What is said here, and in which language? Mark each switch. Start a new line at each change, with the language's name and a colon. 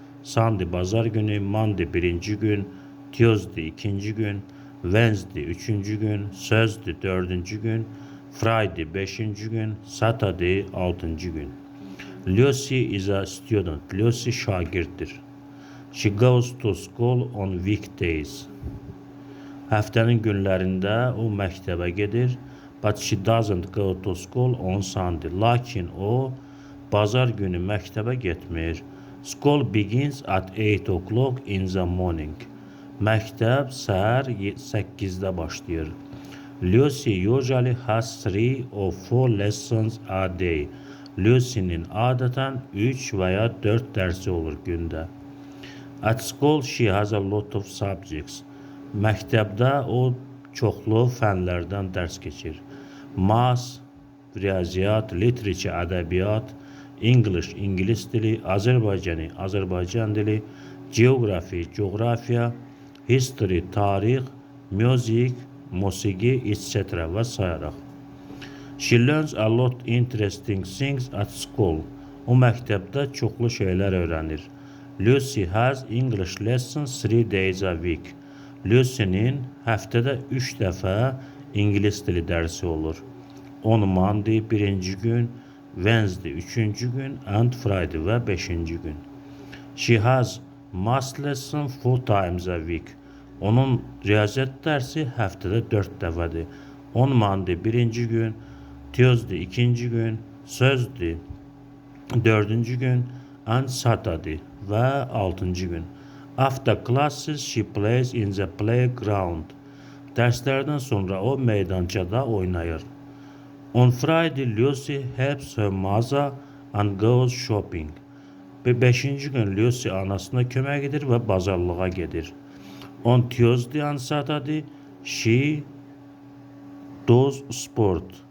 Azerbaijani: Sunday bazar günü, Monday birinci gün, Tuesday ikinci gün, Wednesday üçüncü gün, Thursday dördüncü gün, Friday beşinci gün, Saturday altıncı gün.
English: Lucy is a student. Lucy
Azerbaijani: şagirddir.
English: She goes to school on weekdays.
Azerbaijani: Həftənin günlərində o məktəbə gedir.
English: But she doesn't go to school on Sunday.
Azerbaijani: Lakin o bazar günü məktəbə getmir.
English: School begins at 8 o'clock in the morning.
Azerbaijani: Məktəb səhər 8-də başlayır.
English: Lucy usually has 3 or 4 lessons a day.
Azerbaijani: Lucy'nin adətən 3 və ya 4 dərsi olur gündə.
English: At school she has a lot of subjects.
Azerbaijani: Məktəbdə o çoxlu fənlərdən dərs keçir. Math, riyaziyyat, literature, ədəbiyyat, English, ingilis dili, Azərbaycani, Azərbaycan dili, geography, coğrafiya, history, tarix, music, musiqi, etc. və sayaraq.
English: She learns a lot interesting things at school.
Azerbaijani: O məktəbdə çoxlu şeylər öyrənir.
English: Lucy has English lessons 3 days a week.
Azerbaijani: Lucy'nin həftədə 3 dəfə ingilis dili dərsi olur.
English: On Monday
Azerbaijani: birinci gün,
English: Wednesday
Azerbaijani: üçüncü gün,
English: and Friday
Azerbaijani: və 5-ci gün.
English: She has math lesson 4 times a week.
Azerbaijani: Onun riyaziyyat dərsi həftədə 4 dəfədir. On Monday birinci gün, Tuesday ikinci gün, Thursday dördüncü gün, and Saturday və 6-cı gün.
English: After classes she plays in the playground.
Azerbaijani: Dərslərdən sonra o meydançada oynayır.
English: On Friday Lucy helps her mother and goes shopping.
Azerbaijani: 5-ci gün Lucy anasına kömək edir və bazarlığa gedir.
English: On Tuesday and Saturday she does sport.